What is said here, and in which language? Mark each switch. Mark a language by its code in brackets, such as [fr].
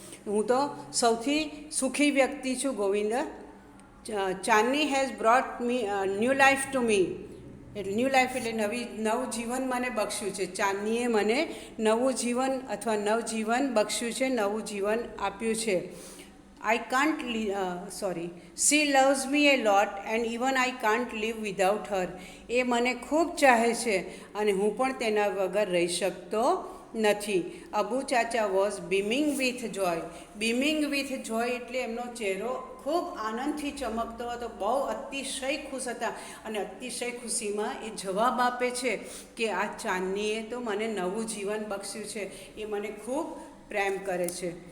[gu] હું તો સૌથી સુખી વ્યક્તિ છું ગોવિંદા. ચાંદની [en] Has brought me new life to me. [gu] એટલે [en] new life [gu] એટલે નવું જીવન મને બક્ષ્યું છે. ચાંદનીએ મને નવું જીવન અથવા નવજીવન બક્ષ્યું છે, નવું જીવન આપ્યું છે. [en] I can't, she loves me a lot and even I can't live without her. [gu] એ મને ખૂબ ચાહે છે અને હું પણ તેના વગર રહી શકતો નથી. અબુ ચાચા [en] Was beaming with joy. Beaming with joy [gu] એટલે એમનો ચહેરો ખૂબ આનંદથી ચમકતો હતો, બહુ અતિશય ખુશ હતા અને અતિશય ખુશીમાં એ જવાબ આપે છે કે આ ચાંદનીએ તો મને નવું જીવન બક્ષ્યું છે, એ મને ખૂબ પ્રેમ કરે છે.